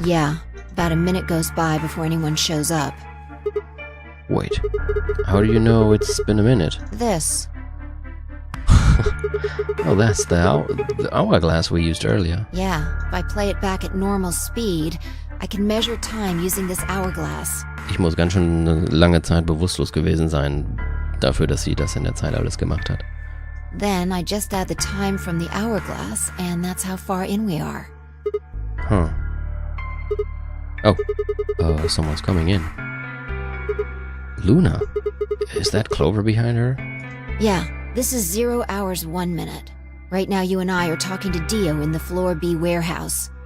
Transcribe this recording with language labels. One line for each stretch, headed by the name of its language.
English: Yeah, about a minute goes by before anyone shows up. Wait, how do you know it's been a minute? This. Oh, that's the hourglass we used earlier. Yeah, if I play it back at normal speed, I can measure time using this hourglass.
German: Ich muss ganz schön eine lange Zeit bewusstlos gewesen sein, dafür, dass sie das in der Zeit alles gemacht hat.
English: Then I just add the time from the hourglass, and that's how far in we are. Huh. Oh, someone's coming in. Luna? Is that Clover behind her? Yeah, this is 0 hours, 1 minute. Right now you and I are talking to Dio in the Floor B warehouse.